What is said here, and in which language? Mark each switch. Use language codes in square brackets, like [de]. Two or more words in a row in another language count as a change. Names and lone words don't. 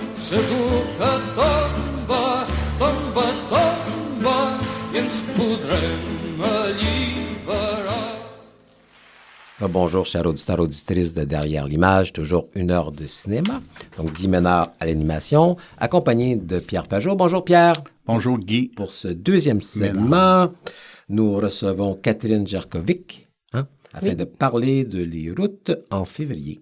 [ca] segur que tomba, tomba, tomba, i ens podrem alliberar. [fr] Bonjour, chers auditeurs, auditrices de Derrière l'image, toujours 1 heure de cinéma. Donc, Guy Ménard à l'animation, accompagné de Pierre Pajot. Bonjour, Pierre. Bonjour, Guy. Pour ce deuxième segment, nous recevons Catherine Jerkovic, afin de parler de Les Routes en février.